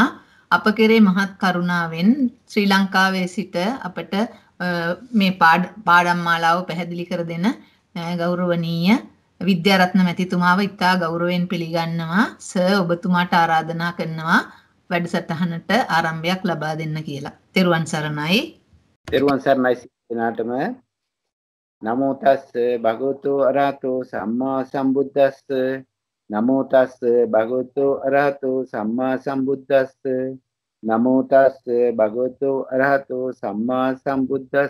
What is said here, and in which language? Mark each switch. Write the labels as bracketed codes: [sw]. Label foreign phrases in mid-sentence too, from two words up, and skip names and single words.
[si] අප කෙරේ මහත් කරුණාවෙන් ශ්‍රී ලංකාවේ සිට අපට මේ පාඩම් මාලාව පැහැදිලි කර දෙන ගෞරවනීය විද්‍යාරත්න මැතිතුමාව ඉතා ගෞරවයෙන් පිළිගන්නවා. සර් ඔබතුමාට ආරාධනා කරනවා වැඩසටහනට ආරම්භයක් ලබා දෙන්න කියලා. තෙරුවන් සරණයි. තෙරුවන් සරණයි සිනාටම. [pi] නමෝ තස්ස භගවතු අරහතෝ සම්මා සම්බුද්දස්ස. නමෝ තස්ස භගවතු අරහතෝ සම්මා සම්බුද්දස්ස. නමෝ තස්ස භගවතු අරහතෝ සම්මා සම්බුද්දස්ස.